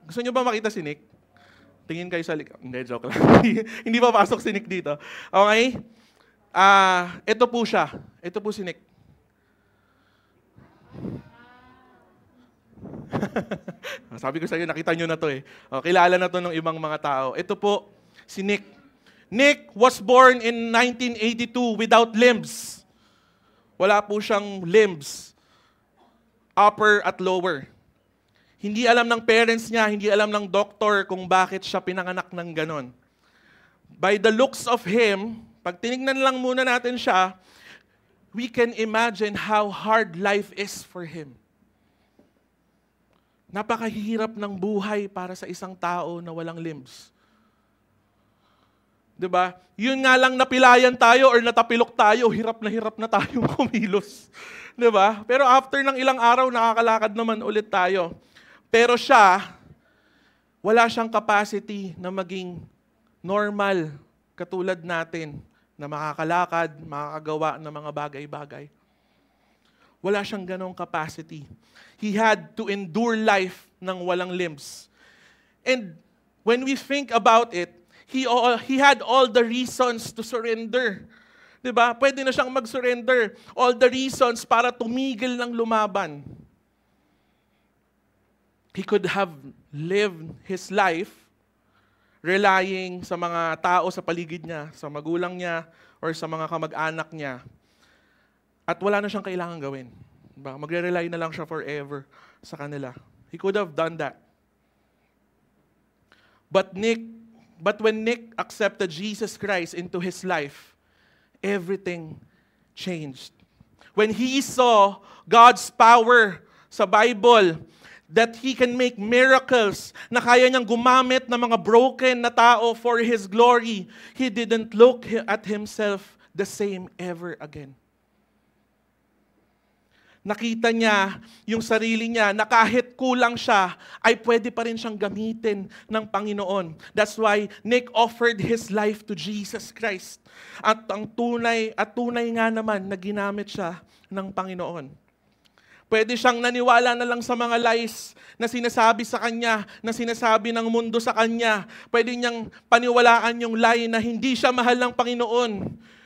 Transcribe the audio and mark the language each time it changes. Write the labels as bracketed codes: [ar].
[tl] Gusto nyo ba makita si Nick? Tingin kayo sa likod. Hindi, joke lang. Hindi pa pasok si Nick dito. Okay? Ito po siya. Ito po si Nick. Sabi ko sa inyo, nakita nyo na to eh. Kilala na to ng ibang mga tao. Ito po, si Nick. [en] Nick was born in 1982 without limbs. [tl] Wala po siyang limbs. Upper at lower. Hindi alam ng parents niya, hindi alam ng doktor kung bakit siya pinanganak ng ganon. [en] By the looks of him, [tl] pag tinignan lang muna natin siya, [en] we can imagine how hard life is for him. [tl] Napakahirap ng buhay para sa isang tao na walang limbs. 'Di ba? Yun nga lang napilayan tayo or natapilok tayo, hirap na tayong kumilos. 'Di ba? Pero after ng ilang araw, nakakalakad naman ulit tayo. Pero siya, wala siyang capacity na maging normal katulad natin na makakalakad, makakagawa ng mga bagay-bagay. Wala siyang ganong capacity. [en] He had to endure life [tl] ng walang [en] limbs. And when we think about it, he had all the reasons to surrender. [tl] Diba? Pwede na siyang mag-surrender. [en] All the reasons [tl] para tumigil ng lumaban. [en] He could have lived his life relying [tl] sa mga tao sa paligid niya, sa magulang niya, or sa mga kamag-anak niya. At wala na siyang kailangan gawin. Diba? Magre-rely na lang siya forever sa kanila. [en] He could have done that. But when Nick accepted Jesus Christ into his life, everything changed. When he saw God's power [tl] sa Bible, [en] that He can make miracles, [tl] na kaya niyang gumamit ng mga broken na tao [en] for His glory, he didn't look at himself the same ever again. [tl] Nakita niya yung sarili niya na kahit kulang siya, ay pwede pa rin siyang gamitin ng Panginoon. [en] That's why Nick offered his life to Jesus Christ. [tl] At tunay nga naman na ginamit siya ng Panginoon. Pwede siyang naniwala na lang sa mga lies na sinasabi sa kanya, na sinasabi ng mundo sa kanya. Pwede niyang paniwalaan yung lie na hindi siya mahal ng Panginoon.